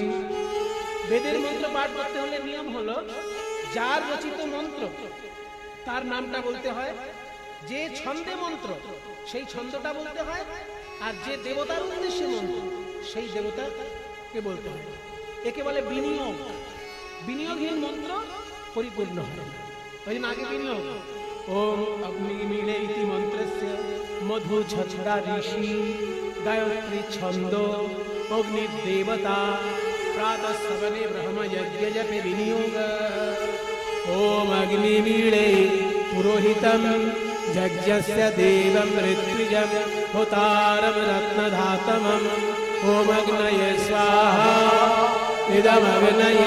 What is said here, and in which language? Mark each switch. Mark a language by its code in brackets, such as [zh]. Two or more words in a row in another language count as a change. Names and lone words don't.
[bn] বেদের মন্ত্র পাঠ করতে হলে নিয়ম হলো যার রচিত মন্ত্র তার নামটা বলতে হয়, যে ছন্দে মন্ত্র সেই ছন্দটা বলতে হয়, আর যে দেবতার উদ্দেশ্যে মন্ত্র সেই দেবতাকে বলতে হয়। একে বলে বিনিয়োগ। বিনিয়োগহীন মন্ত্র পরিপূর্ণ হয়। ওই জন্য আগে বিনিয়োগ। [sa] ওম অগ্নিমীড়েতি মন্ত্রস্য মধুচ্ছন্দারেষি গায়ত্রী ছন্দ অগ্নিদেবতা प्रातः सवने ब्रह्म यज्ञ जपे विनियोग। ओम अग्निमीळे पुरोहितं यज्ञस्य देवं ऋत्विजं होतारं रत्नधातमम्। ओम अग्नये स्वाहा इदमग्नये।